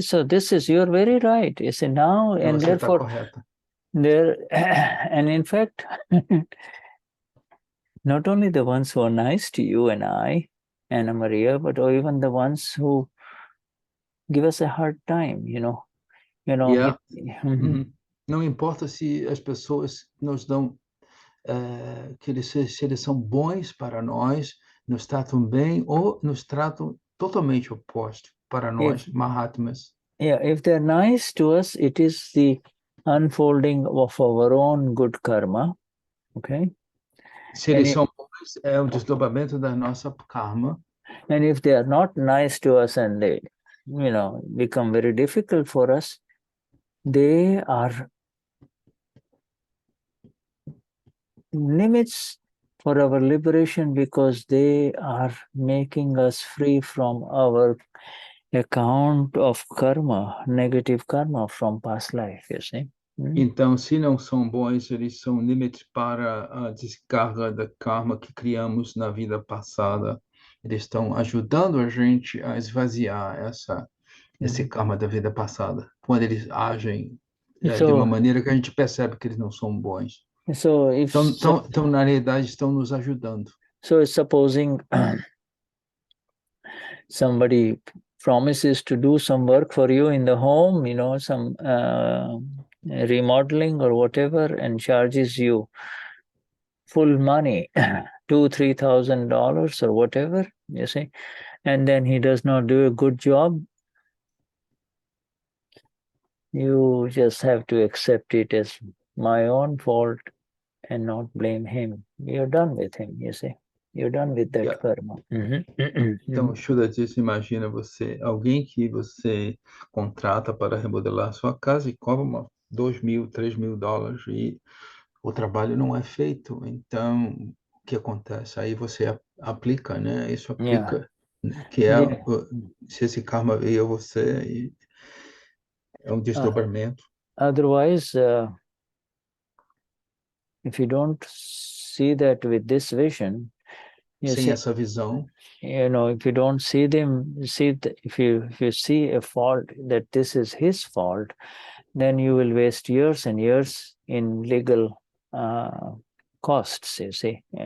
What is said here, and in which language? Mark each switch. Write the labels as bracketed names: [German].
[English] So this is, you're very right. You see now, and therefore, and in fact, not only the ones who are nice to you and I, Ana Maria, but even the ones who give us a hard time, Yeah. [Portuguese] Não importa se as pessoas nos dão, se eles são bons para nós, nos tratam bem ou nos tratam totalmente oposto para nós, Mahatmas. [English] Yeah, if they're nice to us, it is the unfolding of our own good karma, okay? [Portuguese] Se eles são bons, é o desdobramento da nossa karma. [English] And if they are not nice to us and they, become very difficult for us, they are limits for our liberation because they are making us free from our account of karma, negative karma from past life, you see. [Portuguese] Então, se não são bons, eles são limites para a descarga da karma que criamos na vida passada. Eles estão ajudando a gente a esvaziar esse karma da vida passada, quando eles agem de uma maneira que a gente percebe que eles não são bons. Então, na realidade, estão nos ajudando. [English] So, supposing somebody promises to do some work for you in the home, some remodeling or whatever, and charges you full money, $2,000-$3,000 or whatever, you see, and then he does not do a good job, you just have to accept it as my own fault and not blame him. You're done with him, you see. You're done with that karma. [Portuguese] Então, Shuddha disse, imagina alguém que você contrata para remodelar sua casa e cobra $2,000, $3,000 e o trabalho não é feito. Então, o que acontece? Aí você aplica, né? Isso aplica, que se esse karma veio a você, é um desdobramento. [English] Otherwise, if you don't see that with this vision, [Portuguese] sem essa visão, [English] if you don't see them, if you see a fault that this is his fault, then you will waste years and years in legal costs, you see,